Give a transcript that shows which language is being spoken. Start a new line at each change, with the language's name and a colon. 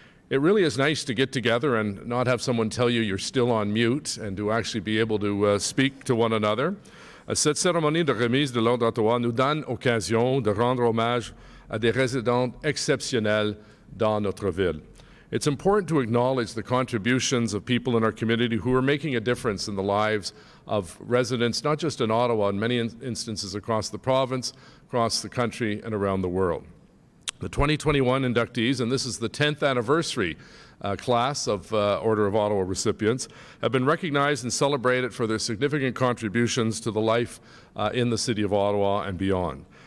English: It really is nice to get together and not have someone tell you you're still on mute and to actually be able to speak to one another.
French: Cette cérémonie de remise de l'Ordre d'Ottawa nous donne occasion de rendre hommage à des résidents exceptionnels dans notre ville.
English: It's important to acknowledge the contributions of people in our community who are making a difference in the lives of residents, not just in Ottawa, in many instances across the province, across the country, and around the world. The 2021 inductees, and this is the 10th anniversary class of Order of Ottawa recipients, have been recognized and celebrated for their significant contributions to the life in the City of Ottawa and beyond.